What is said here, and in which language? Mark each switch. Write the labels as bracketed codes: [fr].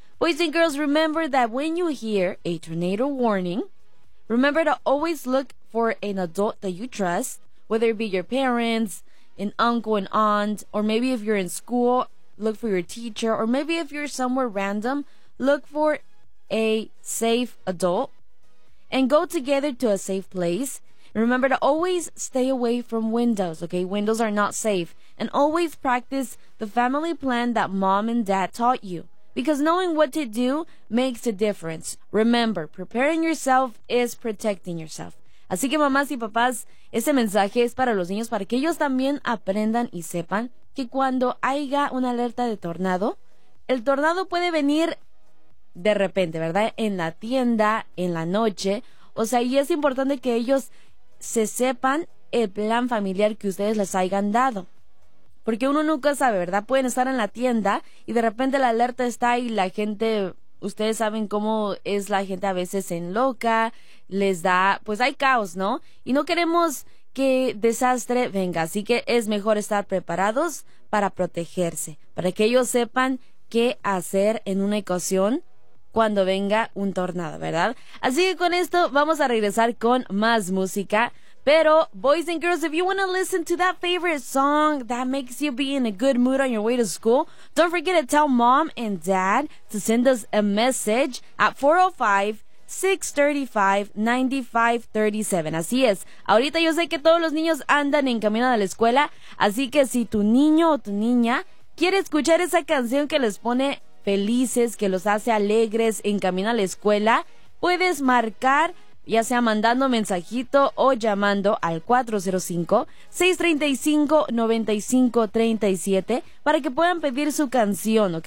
[en] Boys and girls, remember that when you hear a tornado warning, remember to always look for an adult that you trust, whether it be your parents, an uncle, an aunt, or maybe if you're in school, look for your teacher, or maybe if you're somewhere random, look for a safe adult and go together to a safe place. Remember to always stay away from windows, okay? Windows are not safe. And always practice the family plan that mom and dad taught you, because knowing what to do makes a difference. Remember, preparing yourself is protecting yourself. [es] Así que mamás y papás, ese mensaje es para los niños, para que ellos también aprendan y sepan que cuando haya una alerta de tornado, el tornado puede venir de repente, ¿verdad? En la tienda, en la noche. O sea, y es importante que ellos se sepan el plan familiar que ustedes les hayan dado. Porque uno nunca sabe, ¿verdad? Pueden estar en la tienda y de repente la alerta está y la gente... Ustedes saben cómo es la gente a veces en loca, les da, pues hay caos, ¿no? Y no queremos que desastre venga, así que es mejor estar preparados para protegerse, para que ellos sepan qué hacer en una ocasión cuando venga un tornado, ¿verdad? Así que con esto vamos a regresar con más música. Pero, [en] boys and girls, if you want to listen to that favorite song that makes you be in a good mood on your way to school, don't forget to tell mom and dad to send us a message at 405-635-9537. [es] Así es. Ahorita yo sé que todos los niños andan en camino a la escuela, así que si tu niño o tu niña quiere escuchar esa canción que les pone felices, que los hace alegres en camino a la escuela, puedes marcar... Ya sea mandando mensajito o llamando al 405-635-9537 para que puedan pedir su canción, ¿ok?